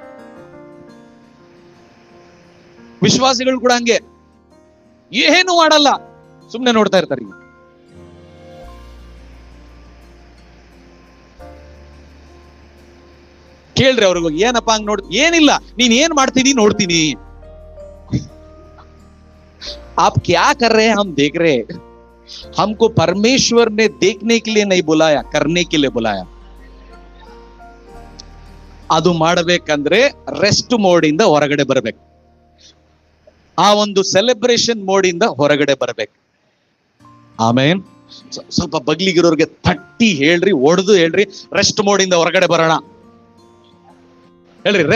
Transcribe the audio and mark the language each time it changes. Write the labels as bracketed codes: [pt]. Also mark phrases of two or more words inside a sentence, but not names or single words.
[kn] ವಿಶ್ವಾಸಿಗಳು ಕೂಡ ಹಂಗೆ, ಏನು ಮಾಡಲ್ಲ, ಸುಮ್ಮನೆ ನೋಡ್ತಾ ಇರ್ತಾರೆ. ಈಗ ಕೇಳ್ರಿ ಅವ್ರಿಗೆ, ಏನಪ್ಪ ಹಂಗ್ ನೋಡ್? ಏನಿಲ್ಲ, ನೀನ್ ಏನ್ ಮಾಡ್ತೀನಿ ನೋಡ್ತೀನಿ. [hi] आप क्या कर रहे हैं हम देख रहे हैं. हमको परमेश्वर ने देखने के लिए नहीं बुलाया, करने के लिए बुलाया. [kn] ಅದು ಮಾಡಬೇಕಂದ್ರೆ [en] rest mode [kn] ಇಂದ ಹೊರಗಡೆ ಬರಬೇಕು. ಆ ಒಂದು [en] celebration mode [kn] ಇಂದ ಹೊರಗಡೆ ಬರಬೇಕು. ಆಮೇನ್. ಸ್ವಲ್ಪ ಬಗ್ಲಿಗಿರೋರ್ಗೆ ತಟ್ಟಿ ಹೇಳ್ರಿ, ಒಡೆದು ಹೇಳ್ರಿ, [en] rest mode [kn] ಇಂದ ಹೊರಗಡೆ ಬರೋಣ ಹೇಳ್ರಿ.